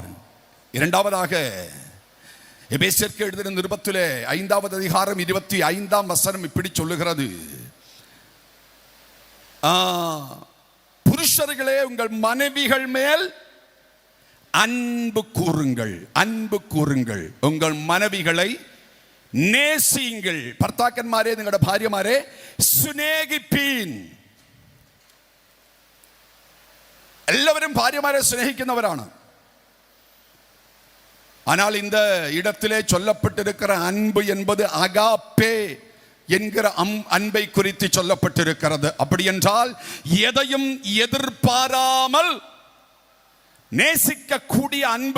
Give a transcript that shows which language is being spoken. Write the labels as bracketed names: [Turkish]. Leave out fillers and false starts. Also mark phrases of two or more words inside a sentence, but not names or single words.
[Tamil] இரண்டாவதாக, எபேசியருக்கு எழுதின நிருபத்திலே 5வது அதிகாரம் 25ஆம் வசனம் இப்படி சொல்லுகிறது, புருஷர்களே உங்கள் மனைவிகள் மேல் அன்பு கூறுங்கள். அன்பு கூறுங்கள், உங்கள் மனைவிகளை நேசியுங்கள். [Malayalam] ഭർത്താക്കന്മാരെ നിങ്ങളുടെ ഭാര്യമാരെ സ്നേഹിപ്പീൻ. എല്ലാവരും ഭാര്യമാരെ സ്നേഹിക്കുന്നവരാണ്. [Tamil] ஆனால் இந்த இடத்திலே சொல்லப்பட்டிருக்கிற அன்பு என்பது அகாப்பே என்கிற அன்பை குறித்து சொல்லப்பட்டிருக்கிறது. அப்படி என்றால் எதையும் எதிர்பாராமல் நேசிக்கக்கூடிய அன்பு.